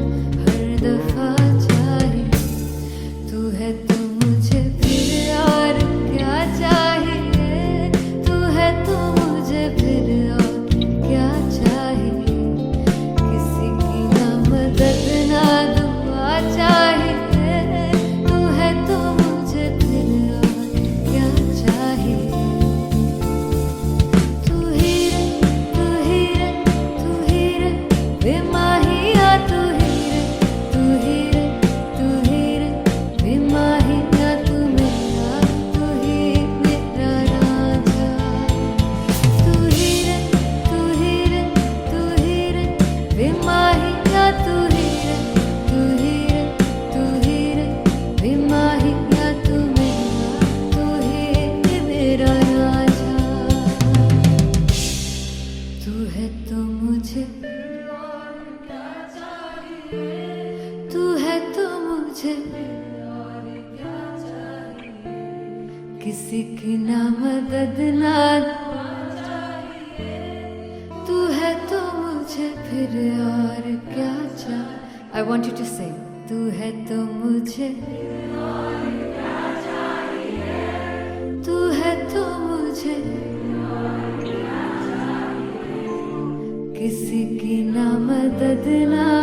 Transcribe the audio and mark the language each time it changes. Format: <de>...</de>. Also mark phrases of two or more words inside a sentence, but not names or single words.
<hi>हर दफा चाहिए, तू है तो मुझे फिर और क्या चाहिए, तू है तो मुझे फिर और क्या चाहिए, किसी की ना मदद ना दुआ चाहिए, तू है तो मुझे फिर और क्या चाहिए। तू ही रे तू ही रे तू ही रे बेमाहिया, तू ही रे तू ही रे तू ही रे बेमाहिया, तू मेरा राजा, तू ही रे तू ही रे तू ही रे बेमाहिया, तू ही रे तू ही रे तू ही रे बेमाहिया, तू ही मेरा राजा। तू है तो मुझे तू है तो मुझे किसी की ना मदद ना तू है तो मुझे फिर और क्या चाहिए।</hi> <en>I want you to sing.</en> <hi>तू है तो मुझे तू है तो मुझे किसी की ना मदद ना</hi>